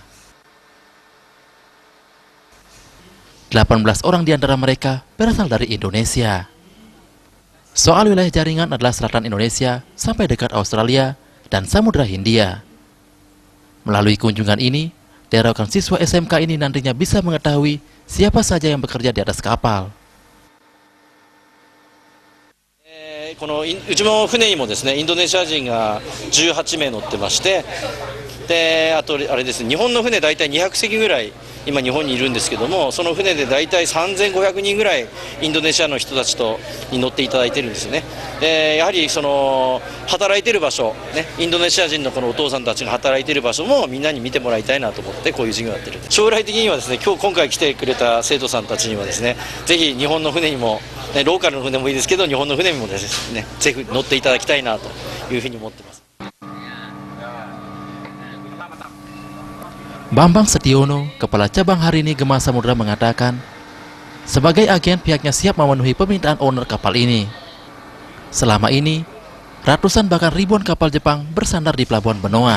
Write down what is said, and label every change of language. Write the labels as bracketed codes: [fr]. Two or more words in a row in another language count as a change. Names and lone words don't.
[id] 18 orang di antara mereka berasal dari Indonesia. Soal wilayah jaringan adalah selatan Indonesia sampai dekat Australia dan Samudra Hindia. Melalui kunjungan ini, diharapkan siswa SMK ini nantinya bisa mengetahui siapa saja yang bekerja di atas kapal. [ja] このうちの船にもですね、インドネシア人が18名乗ってまして、であとあれですね、日本の船大体200隻ぐらい今日本にいるんですけども、その船で大体3500人ぐらいインドネシアの人たちに乗っていただいてるんですね。でやはりその働いてる場所ね、インドネシア人のこのお父さんたちが働いてる場所もみんなに見てもらいたいなと思ってこういう授業をやってる。将来的にはですね、今回来てくれた生徒さんたちにはですね、ぜひ日本の船にもね、ローカルの船もいいですけど日本の船にもですね、ぜひ乗っていただきたいなというふうに思ってます。 [id] Bambang Setiono, Kepala Cabang Harini Gemba Samudra mengatakan, sebagai agen pihaknya siap memenuhi permintaan owner kapal ini. Selama ini, ratusan bahkan ribuan kapal Jepang bersandar di Pelabuhan Benoa.